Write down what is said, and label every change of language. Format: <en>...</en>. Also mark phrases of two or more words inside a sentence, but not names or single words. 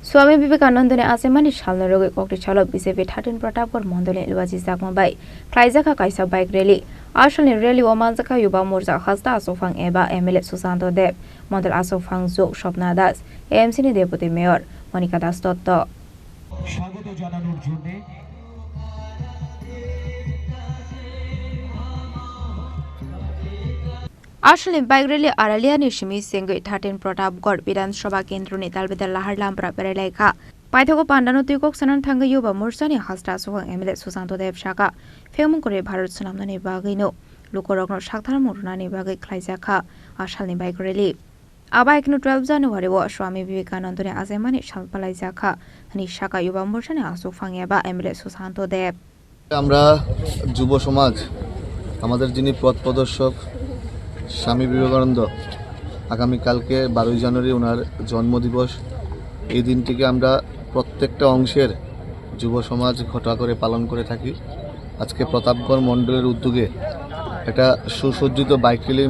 <trp>स्वामी विवेकानंदने आसेमानि सालनो रोगै कक्ति चालक बीजेपी 13 प्रतापगढ़ मण्डलनि लुवाजी जागमाबाय क्लाइजाखा काइसा बाइक रैली आसलनि रैली ओमानजाखा युवा मोर्चा हस्ता आसोफां एबा एमएलए सुशांत देव मण्डल आसोफां जोग स्वप्ना दास एएमसीनि डेपुटी मेयर मनिका दास दत्त</trp> <bn>स्वागत জানানোর জন্য</bn> <trp>आसलनि बाइक रैली आरालियानि सिमी सेंगै 13 प्रतापगढ़ विधानसभा केन्द्रनि दालबेदार लाहार लामब्रा बेरायलायखा पाइथागो पान्डानो तुइकक सनन थांगै युवा मोर्चानि हस्ता आसोफां एमएलए सुशांत देव शाखा फेमंकरे भारत सुनामनानि बागैनो लुकरकनो साक्थार मुरुनानि बागै ख्लाइजाखा आसलनि बाइक रैली आबाइकनो 12 জানুয়ারি स्वामी विवेकानंदने आजेमानि सालपालाई जाखा नि शाखा युवा मोर्चानि आसोफां एबा एमएलए सुशांत देव</trp> <bn>আমরা যুব সমাজ আমাদের যিনি পথ প্রদর্শক স্বামী বিবেকানন্দ আগামীকালকে 12 জানুয়ারি ওনার জন্মদিবস এই দিনটিকে আমরা প্রত্যেকটা অংশের যুব সমাজ ঘটা করে পালন করে থাকি আজকে প্রতাপগড় মণ্ডলের উদ্যোগে একটা সুসজ্জিত বাইক র্যালির</bn>